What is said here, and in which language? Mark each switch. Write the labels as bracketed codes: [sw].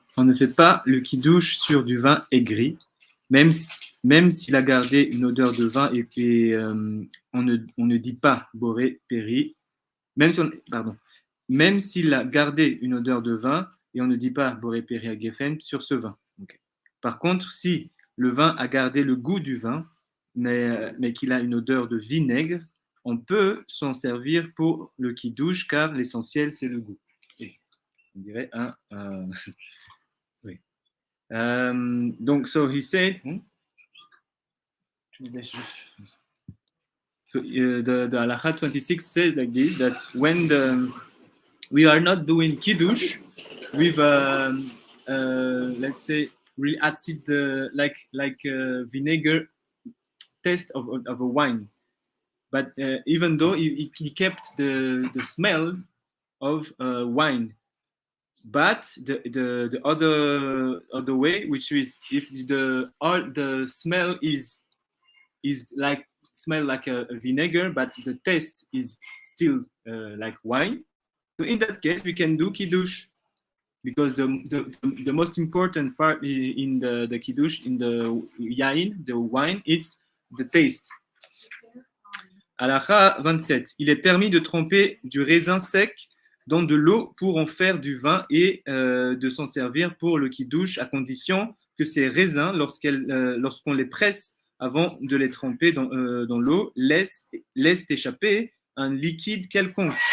[fr] On ne fait pas le kiddush sur du vin aigri, même s'il a gardé une odeur de vin et on ne dit pas boré, péri, même s'il a gardé une odeur de vin et on ne dit pas boré, péri à geffen sur ce vin. Okay. Par contre, si le vin a gardé le goût du vin, mais qu'il a une odeur de vinaigre, on peut s'en servir pour le kiddush car l'essentiel c'est le goût. On dirait oui. [en] Donc, so he said, so the Halakha 26 says like this, that when we are not doing kiddush with, let's say, really acid, like vinegar taste of a wine, but even though he kept the smell of wine. But the other way, which is if the smell is smell like a vinegar, but the taste is still like wine. So in that case, we can do kiddush because the most important part in the kiddush, in the yain, the wine, it's the taste. Halakha 27. [fr] Il est permis de tremper du raisin sec dans de l'eau pour en faire du vin et de s'en servir pour le kiddush à condition que ces raisins, lorsqu'on les presse avant de les tremper dans l'eau, laissent échapper un liquide quelconque.